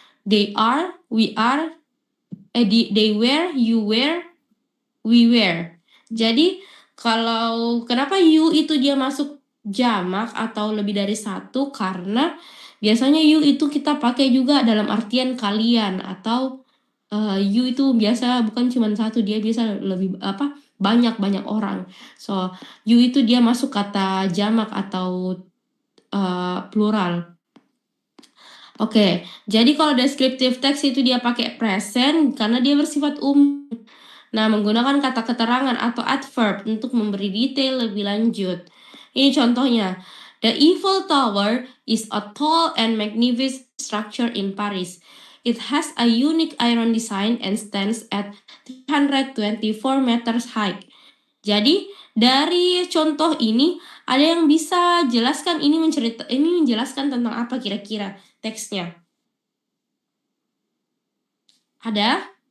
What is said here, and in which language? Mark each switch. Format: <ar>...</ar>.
<en>They are, we are, they were, you were, we were.</en> <id>Jadi kalau kenapa you itu dia masuk jamak atau lebih dari satu, karena biasanya you itu kita pakai juga dalam artian kalian atau you itu biasa bukan cuma satu, dia bisa lebih banyak orang. So you itu dia masuk kata jamak atau plural. Oke, jadi kalau descriptive text itu dia pakai present karena dia bersifat umum. Nah, menggunakan kata keterangan atau adverb untuk memberi detail lebih lanjut. Ini contohnya.</id> <en>The Eiffel Tower is a tall and magnificent structure in Paris. It has a unique iron design and stands at 324 meters high.</en> <id>Jadi, dari contoh ini ada yang bisa jelaskan ini menjelaskan tentang apa kira-kira teksnya? Ada?</id>